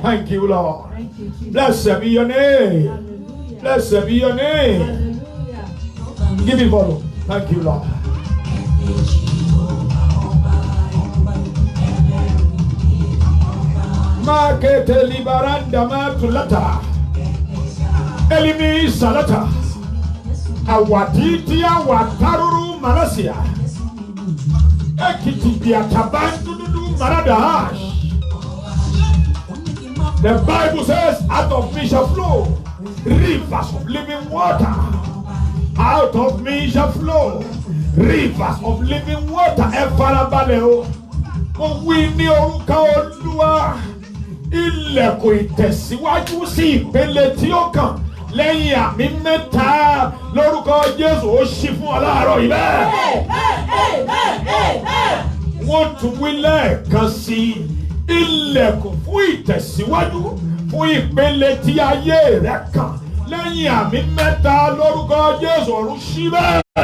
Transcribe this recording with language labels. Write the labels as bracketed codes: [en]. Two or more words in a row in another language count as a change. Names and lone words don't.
[en] Thank you, Lord. Thank you, Jesus. Blessed be your name. Hallelujah. Blessed be your name. Hallelujah. Give me follow. Thank you, Lord. Makete libaranda matulata. Elimi salata. Awaditi awataruru manasia. Ekiti biatabandu maradahash. The Bible says, out of me shall flow rivers of living water. Out of me shall flow rivers of living water. [yo] Efarabaleo. Mo wí ní orúkọ Olúwa. Ilẹ̀kùn ìtẹ̀síwájú sí ìpele tí ó kàn lẹ́yìn àmì mẹ́ta lórúkọ Jésù ó ṣí fún ọ láàárọ̀ yìí bẹ́ẹ̀. Wọ́n tún wí lẹ́ẹ̀kan sí ilẹ̀kùn fún ìtẹ̀síwájú fún ìpele tí ayé rẹ̀ kàn lẹ́yìn àmì mẹ́ta lórúkọ Jésù ọ̀run ṣí bẹ́ẹ̀.